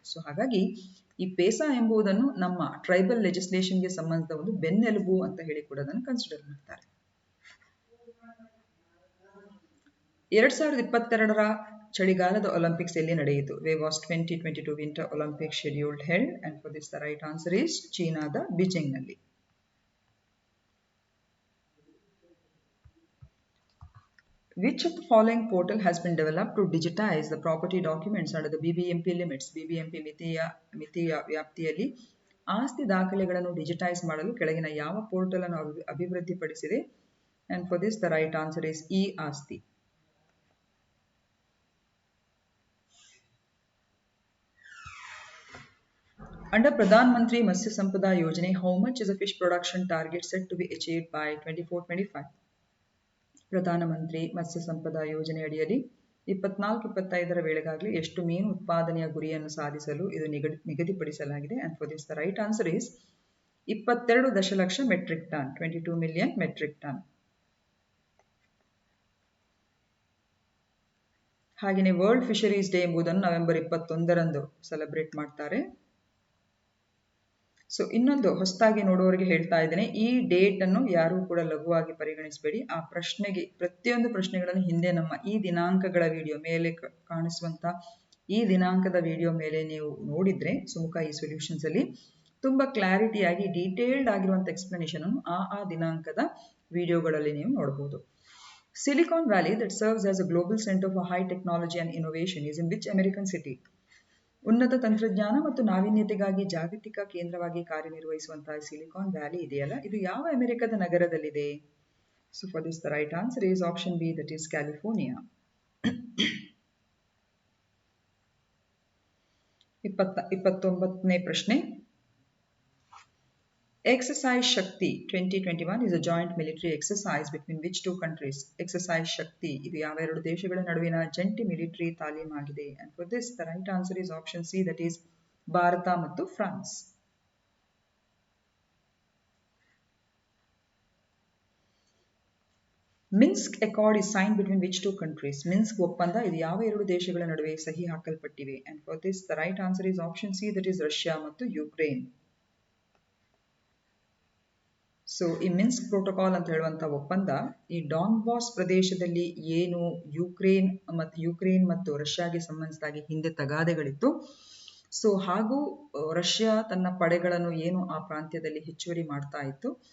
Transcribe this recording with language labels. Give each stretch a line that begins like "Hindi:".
Kannada: So ಹಾಗಾಗಿ ಈ ಪೇಸಾ ಎಂಬುದನ್ನು ನಮ್ಮ ಟ್ರೈಬಲ್ ಲೆಜಿಸ್ಲೇಷನ್ಗೆ ಸಂಬಂಧಿಸಿದ ಒಂದು ಬೆನ್ನೆಲುಬು ಅಂತ ಹೇಳಿ ಕೂಡ ಅದನ್ನು ಕನ್ಸಿಡರ್ ಮಾಡ್ತಾರೆ. 2022ರ ಚಳಿಗಾಲದ ಒಲಿಂಪಿಕ್ಸ್ ಎಲ್ಲಿ ನಡೆಯಿತು?
English: where was 2022 winter Olympic scheduled held and for this the right answer is
Kannada: ಚೀನಾದ ಬೀಜಿಂಗ್ನಲ್ಲಿ.
English: Which of the following portal has been developed to digitize the property documents under the BBMP limits?
Kannada: BBMP ಮಿತಿಯ ವ್ಯಾಪ್ತಿಯಲ್ಲಿ ಆಸ್ತಿ ದಾಖಲೆಗಳನ್ನು digitise ಮಾಡಲು ಕೆಳಗಿನ ಯಾವ portal ಅನ್ನು ಅಭಿವೃದ್ಧಿಪಡಿಸಿದೆ?
English: And for this the right answer is e-ಆಸ್ತಿ. Under Pradhan Mantri Matsya Sampada Yojana, how much is the fish production target set to be achieved by 24-25?
Kannada: ಪ್ರಧಾನಮಂತ್ರಿ ಮತ್ಸ್ಯ ಸಂಪದಾ ಯೋಜನೆ ಅಡಿಯಲ್ಲಿ 24-25ರ ವೇಳೆಗಾಗಲಿ ಎಷ್ಟು ಮೀನು ಉತ್ಪಾದನೆಯ ಗುರಿಯನ್ನು ಸಾಧಿಸಲು ಇದು ನಿಗದಿಪಡಿಸಲಾಗಿದೆ?
English: and for this the right answer is
Kannada: 22 ದಶಲಕ್ಷ
English: Metric ton, 22 million metric ton.
Kannada: ಹಾಗೆಯೇ ವರ್ಲ್ಡ್ ಫಿಶರೀಸ್ ಡೇ ಎಂಬುದನ್ನು ನವೆಂಬರ್ 21ರಂದು ಸೆಲೆಬ್ರೇಟ್ ಮಾಡ್ತಾರೆ. ಸೊ ಇನ್ನೊಂದು ಹೊಸದಾಗಿ ನೋಡುವವರಿಗೆ ಹೇಳ್ತಾ ಇದ್ದೇನೆ, ಈ ಡೇಟ್ ಅನ್ನು ಯಾರು ಕೂಡ ಲಘುವಾಗಿ ಪರಿಗಣಿಸಬೇಡಿ. ಆ ಪ್ರಶ್ನೆಗೆ ಪ್ರತಿಯೊಂದು ಪ್ರಶ್ನೆಗಳನ್ನು ಹಿಂದೆ ನಮ್ಮ ಈ ದಿನಾಂಕಗಳ ವಿಡಿಯೋ ಮೇಲೆ ಕಾಣಿಸುವಂತ ಈ ದಿನಾಂಕದ ವಿಡಿಯೋ ಮೇಲೆ ನೀವು ನೋಡಿದ್ರೆ ಸುಮುಖ ಈ ಸೊಲ್ಯೂಷನ್ಸ್ ಅಲ್ಲಿ ತುಂಬಾ ಕ್ಲಾರಿಟಿಯಾಗಿ ಡೀಟೇಲ್ಡ್ ಆಗಿರುವಂತ ಎಕ್ಸ್ಪ್ಲನೇಷನ್ ಅನ್ನು ಆ ದಿನಾಂಕದ ವಿಡಿಯೋಗಳಲ್ಲಿ ನೀವು ನೋಡಬಹುದು.
English: Silicon Valley that serves as a global center for high technology and innovation is in which American city?
Kannada: ಉನ್ನತ ತಂತ್ರಜ್ಞಾನ ಮತ್ತು ನಾವೀನ್ಯತೆಗಾಗಿ ಜಾಗತಿಕ ಕೇಂದ್ರವಾಗಿ ಕಾರ್ಯನಿರ್ವಹಿಸುವಂತಹ ಸಿಲಿಕಾನ್ ವ್ಯಾಲಿ ಇದೆಯಲ್ಲ, ಇದು ಯಾವ ಅಮೆರಿಕದ ನಗರದಲ್ಲಿದೆ?
English: So for this the right answer is option B, that is California.
Kannada: 29ನೇ ಪ್ರಶ್ನೆ.
English: Exercise Shakti 2021 is a joint military exercise between which two countries?
Kannada: Exercise Shakti ಇದು ಯಾವ ಎರಡು ದೇಶಗಳ ನಡುವಿನ ಜಂಟಿ military ತಾಲೀಮಾಗಿದೆ?
English: And for this the right answer is option C, that is
Kannada: Bharat ಮತ್ತು France.
English: Minsk Accord is signed between which two countries?
Kannada: Minsk ಒಪ್ಪಂದ ಇದು ಯಾವ ಎರಡು ದೇಶಗಳ ನಡುವೆ ಸಹಿ ಹಾಕಲ್ಪಟ್ಟಿವೆ?
English: And for this the right answer is option C, that is
Kannada: Russia ಮತ್ತು Ukraine. So ಈ ಮಿನ್ಸ್ಕ್ ಪ್ರೋಟೋಕಾಲ್ ಅಂತ ಹೇಳುವಂತ ಒಪ್ಪಂದ ಈ ಡಾನ್ಬಾಸ್ ಪ್ರದೇಶದಲ್ಲಿ ಏನು ಯುಕ್ರೇನ್ ಮತ್ತು ರಷ್ಯಾಗೆ ಸಂಬಂಧಿಸಿದಾಗಿ ಹಿಂದೆ ತಗಾದೆಗಳಿತ್ತು. ಸೊ ಹಾಗೂ ರಷ್ಯಾ ತನ್ನ ಪಡೆಗಳನ್ನು ಏನು ಆ ಪ್ರಾಂತ್ಯದಲ್ಲಿ ಹೆಚ್ಚುವರಿ ಮಾಡ್ತಾ ಇತ್ತು.